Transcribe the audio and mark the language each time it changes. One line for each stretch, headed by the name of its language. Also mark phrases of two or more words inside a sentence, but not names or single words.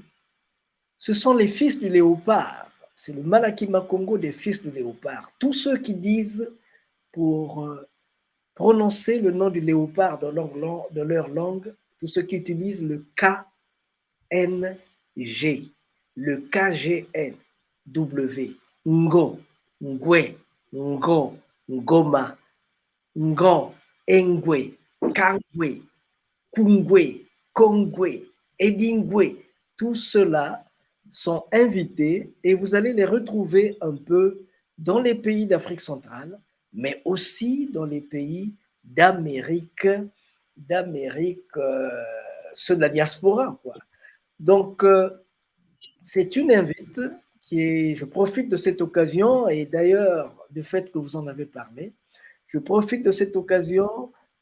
French: Ce sont les fils du léopard. C'est le Malakima Congo des fils du léopard. Tous ceux qui disent pour prononcer le nom du léopard dans leur langue, tous ceux qui utilisent le KNG, le KGNW, Ngo, Ngwe, Ngo, Ngoma, Ngo, Engwe, Kangwe, Kungwe, Kongwe, Edingwe, tous ceux-là sont invités et vous allez les retrouver un peu dans les pays d'Afrique centrale, mais aussi dans les pays d'Amérique, ceux de la diaspora, quoi. Donc, c'est une invite qui est, je profite de cette occasion, et d'ailleurs, du fait que vous en avez parlé, je profite de cette occasion